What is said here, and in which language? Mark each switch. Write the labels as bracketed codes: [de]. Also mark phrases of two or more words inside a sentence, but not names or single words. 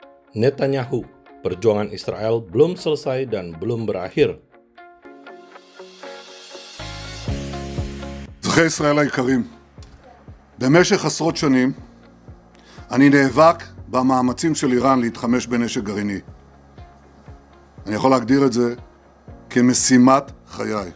[id] Netanyahu, perjuangan Israel belum selesai dan belum berakhir. [he] אזרחי ישראל היקרים, במשך עשרות שנים אני נאבק במאמצים של איראן להתחמש בנשק גרעיני. אני יכול להגדיר את זה כמשימת חיי.